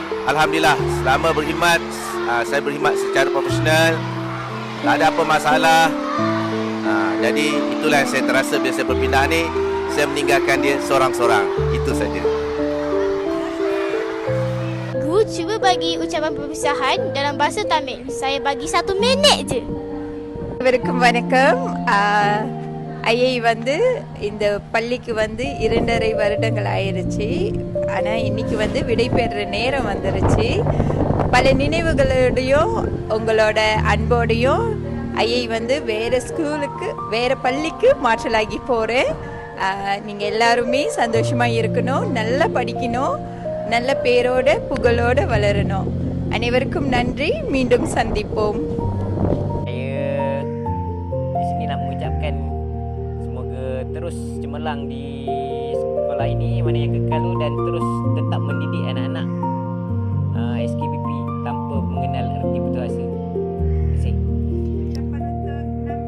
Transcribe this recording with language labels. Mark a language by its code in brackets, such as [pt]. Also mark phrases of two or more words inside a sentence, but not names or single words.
[ms] Alhamdulillah, selama berkhidmat, saya berkhidmat secara profesional, tak ada apa masalah. Jadi itulah yang saya terasa bila saya berpindah ni, saya meninggalkan dia seorang-seorang. Itu saja. Guru cuba bagi ucapan perpisahan dalam bahasa Tamil. Saya bagi 1 minit je. [ta] அனைவருக்கும் வணக்கம். ஐயை இந்த பள்ளிக்கு 2.5 வருடங்கள் ஆயிருச்சு. ஆனால் இன்னைக்கு விடை பெறுற நேரம் வந்துருச்சு. பல நினைவுகளோடையும் உங்களோட அன்போடையும் ஐயை வேற ஸ்கூலுக்கு வேற பள்ளிக்கு மாற்றலாகி போகிறேன். நீங்கள் எல்லாருமே சந்தோஷமாக இருக்கணும், நல்லா படிக்கணும், நல்ல பேரோட புகழோட வளரணும். அனைவருக்கும் நன்றி. மீண்டும் சந்திப்போம். [ms] Terus cemerlang di sekolah ini mana yang kekal dan terus tetap mendidik anak-anak SKBP tanpa mengenal erti putus asa. Terima kasih. Ucapan untuk 6J.